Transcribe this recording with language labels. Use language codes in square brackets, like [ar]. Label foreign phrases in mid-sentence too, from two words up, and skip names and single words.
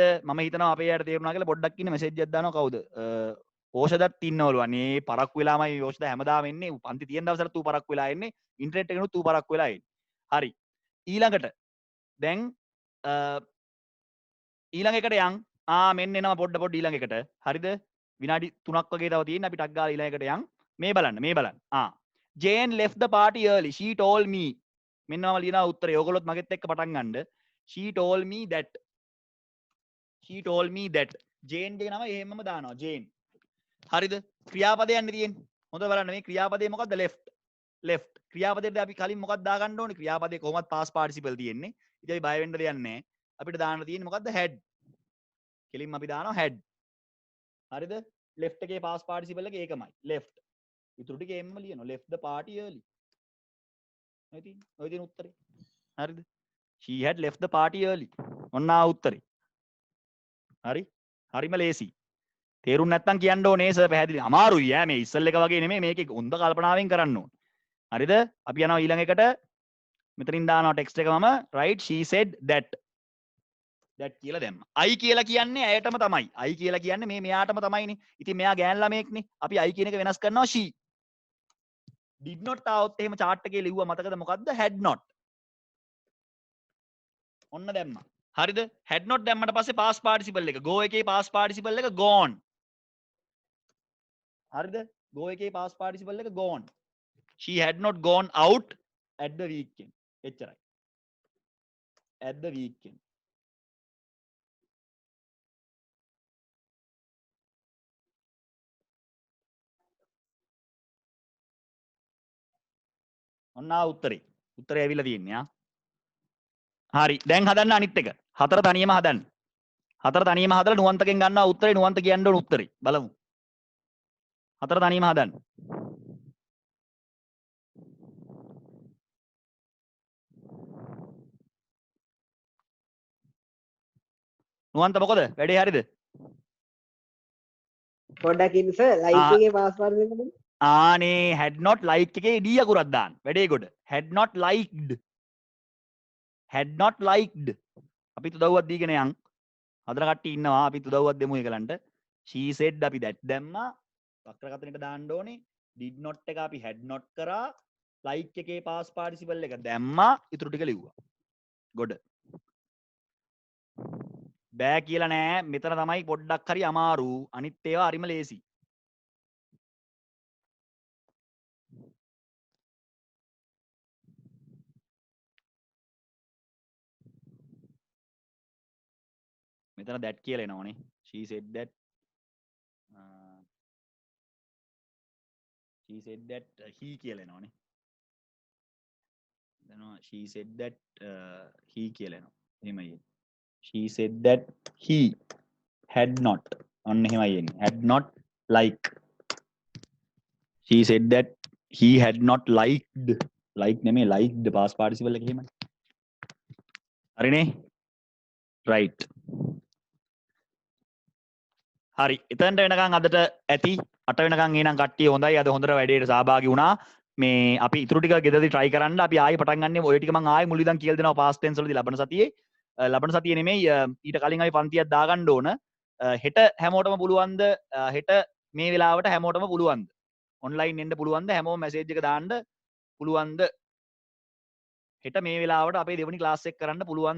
[si] මම හිතනවා අපේ යාට තේරුණා කියලා පොඩ්ඩක් ඉන්න මෙසේජ් එකක් දානවා කවුද? ඕෂදත් ඉන්නවලු අනේ පරක්කු වෙලාමයි ඕෂද හැමදාම එන්නේ. පන්ති තියෙන දවසට ඌ පරක්කු වෙලා එන්නේ. ඉන්ටර්නෙට් එකනොත් ඌ පරක්කු වෙලා එන්නේ. හරි. ඊළඟට දැන් ඊළඟ එකට යන් මෙන්න එනවා පොඩ්ඩ ඊළඟ එකට. හරිද? විනාඩි 3ක් වගේ තව තියෙන අපි ටක් ගාලා ඊළඟ එකට යන්. මේ බලන්න. [en] Jane left the party early. She told me. [si] මෙන්න මම ලියනවා උත්තරේ. ඕගොල්ලොත් මගෙත් එක්ක පටන් ගන්නද. [en] She told me that. [si] Jane ගේ නම එහෙමම දානවා. Jane. හරිද? ක්‍රියාපදයක් යන්නේ තියෙන්නේ. හොඳ බලන්න මේ ක්‍රියාපදේ මොකද්ද? left. ක්‍රියාපදයට අපි කලින් මොකක්ද දාගන්න ඕනේ? ක්‍රියාපදේ කොහොමද [en] past participle [si] තියෙන්නේ. ඉතින් අපි බය වෙන්න දෙයක් නැහැ. අපිට දාන්න තියෙන්නේ මොකද්ද? had. කෙලින්ම අපි දානවා had. හරිද? left එකේ [en] past participle [si] එක ඒකමයි. left. ඉතුරු ටික එම්ම ලියනවා. [en] left the party early. [si] ඔය තියෙන උත්තරේ. හරිද? [en] she had left the party early. [si] ඔන්න උත්තරේ. හරි? හරිම ලේසි. තේරුම් නැත්තම් කියන්න ඕනේ සර් පැහැදිලි. අමාරුයි ඈ මේ ඉස්සල් එක වගේ නෙමෙයි මේකේ හොඳ කල්පනාවෙන් කරන්න ඕනේ. හරිද? අපි යනවා ඊළඟ එකට. මෙතනින් දානවා ටෙක්ස්ට් එක මම [en] right she said that [si] කියලා දැම්මා. I කියලා කියන්නේ ඇයටම තමයි. I කියලා කියන්නේ මේ මෙයාටම තමයිනේ. ඉතින් මෙයා ගෑන් ළමයෙක්නේ. අපි I කියන එක වෙනස් කරනවා she. [en] did not [si] આવොත් එහෙම chart එකේ ලිව්වා මතකද මොකද්ද? [en] had not. [si] ඔන්න දැම්මා. හරිද? [en] had not [si] දැම්මට පස්සේ [en] past participle [si] එක go එකේ [en] past participle [si] එක gone. හරිද? go එකේ [en] past participle [si] එක gone. [en] She had not gone out at the weekend. [si] එච්චරයි. [en] at the weekend. [si] ඔන්න උත්තරේ. උත්තරේ ඇවිල්ලා තියෙන්නේ ආ. හරි. දැන් හදන්න අනිත් එක. හතර තනියම හදන්න. හතර තනියම හදලා නුවන්තකෙන් ගන්නවා උත්තරේ නුවන්ත කියන්න ඕන උත්තරේ. බලමු. හතර තනියම හදන්න. නුවන්ත මොකද? වැඩේ හරිද? පොඩ්ඩක් ඉන්න සර් ලයිට් එකේ පාස්වර්ඩ් එක දෙන්න. ආනේ [en] had not liked [si] එකේ d අකුරක් දාන්න. වැඩේ ගොඩ. [en] had not liked. [si] අපි උදව්වක් දීගෙන යන්. හදන කට්ටිය ඉන්නවා අපි උදව්වක් දෙමු ඒකලන්ට. [en] she said [si] අපි that දැම්මා. වක්‍රකථනයට දාන්න ඕනේ. [en] did not [si] එක අපි [en] had not [si] කරා. like එකේ [en] past participle [si] එක දැම්මා. ඊටු ටික ලිව්වා. ගොඩ. බෑ කියලා නෑ. මෙතන තමයි පොඩ්ඩක් හරි අමාරු. අනිත් ඒවා හරිම ලේසි. මෙතන that කියලා එනවනේ. [en] she said that he [si] කියලා එනවනේ. එනවා [en] she said that he [si] කියලා එනවා. එහෙමයි. [en] she said that he had not [si] ඔන්න එහෙමයි එන්නේ. [en] had not like. she said that he had not liked නෙමෙයි liked past participle [si] එක එහෙමයි. හරිනේ? right. හරි එතනට වෙනකන් අදට ඇති 8 වෙනකන් එහෙනම් කට්ටිය හොඳයි අද හොඳට වැඩේට සහභාගී වුණා මේ අපි ඉතුරු ටික ගෙදරදී try කරන්න අපි ආයෙ පටන් ගන්න ඔය ටික මම ආයෙ මුල ඉඳන් කියලා දෙනවා [en] past tense [si] වලදී ලබන සතියේ නෙමෙයි ඊට කලින් අපි පන්තියක් දාගන්න ඕන හෙට හැමෝටම පුළුවන්ද හෙට මේ වෙලාවට හැමෝටම පුළුවන්ද online එන්න පුළුවන්ද හැමෝම message එක දාන්න පුළුවන්ද හෙට මේ වෙලාවට අපේ දෙවෙනි ක්ලාස් එක කරන්න පුළුවන්ද